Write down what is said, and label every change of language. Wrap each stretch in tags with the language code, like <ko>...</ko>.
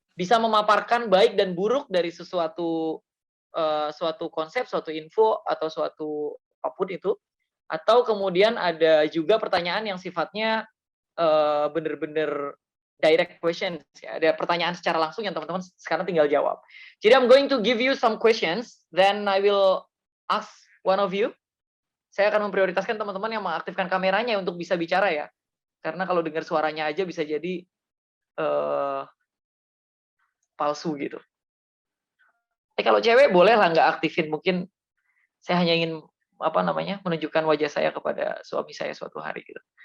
<id>bisa memaparkan baik dan buruk dari suatu konsep, suatu info, atau suatu apapun itu. Atau kemudian ada juga pertanyaan yang sifatnya benar-benar</id> <en>direct questions,</en> <id>ya. Ada pertanyaan secara langsung yang teman-teman sekarang tinggal jawab.</id> <en>Jadi I'm going to give you some questions, then I will ask one of you.</en> <id>Saya akan memprioritaskan teman-teman yang mengaktifkan kameranya untuk bisa bicara ya. Karena kalau dengar suaranya aja bisa jadi palsu gitu. Kalau cewek boleh lah nggak aktifin, mungkin saya hanya ingin menunjukkan wajah saya kepada suami saya suatu hari gitu.</id>